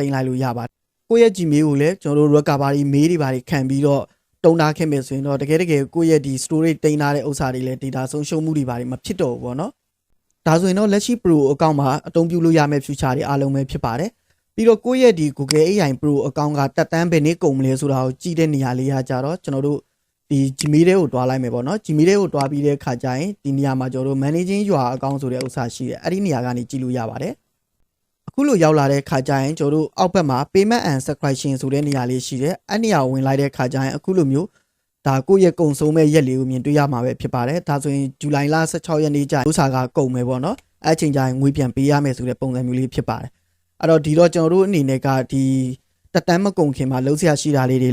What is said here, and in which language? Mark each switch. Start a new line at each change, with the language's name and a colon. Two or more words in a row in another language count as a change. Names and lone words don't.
Burmese: တင်လိုက်လို့ရပါတယ်ကိုယ့်ရဲ့ Gmail ကိုလည်းကျွန်တော်တို့
English: recovery mail
Burmese: တွေပါခံပြီးတော့တုံးထားခဲ့မယ်ဆိုရင်တော့တကယ်ကိုယ့်ရဲ့ဒီ storage တင်ထားတဲ့ဥစ္စာတွေလည်း data ဆုံးရှုံးမှုတွေပါမဖြစ်တော့ဘူး ပေါ့နော်ဒါဆိုရင်တော့လက်ရှိ Pro အကောင့်မှာအသုံးပြုလို့ရမယ့် future တွေအားလုံးပဲဖြစ်ပါတယ်ပြီးတော့ကိုယ့်ရဲ့ဒီ Google AI Pro အကောင့်ကတက်တန်းဘယ်နည်းကုန်မလဲဆိုတာကိုကြည့်တဲ့နေရာလေးကကြတော့ကျွန်တော်တို့ဒီ Gmail တွေကိုတွားလိုက်မယ်ပေါ့နော် Gmail တွေကိုတွားပြီးတဲ့ခါကျရင်ဒီနေရာမှာကျွန်တော်တို့
English: managing your account
Burmese: ဆိုတဲ့ဥစ္စာရှိတယ်အဲ့ဒီနေရာကနေကြည့်လို့ရပါတယ်အခုလိုရောက်လာတဲ့ခါကျရင်ကျွန်တော်တို့အောက်ဘက်မှာ
English: payment and subscription
Burmese: ဆိုတဲ့နေရာလေးရှိတယ်အဲ့နေရာဝင်လိုက်တဲ့ခါကျရင်အခုလိုမျိုးဒါကိုယ့်ရဲ့ကုန်ဆုံးမဲ့ရက်လေးကိုမြင်တွေ့ရမှာပဲဖြစ်ပါတယ်ဒါဆိုရင်ဇူလို င်လ16ရက်နေ့ကျရင်ဥစ္စာကကုန်မယ်ပေါ့နော်အဲ့ချိန်ကျရင်ငွေပြန်ပေးရမယ်ဆိုတဲ့ပုံစံမျိုးလေးဖြစ်ပါတယ်အဲ့တော့ဒီတော့ကျွန်တော်တို့အနေနဲ့ကဒီတက်တန်းမကုန်ခင်မှာလုံးစရာရှိတာလေးတွေ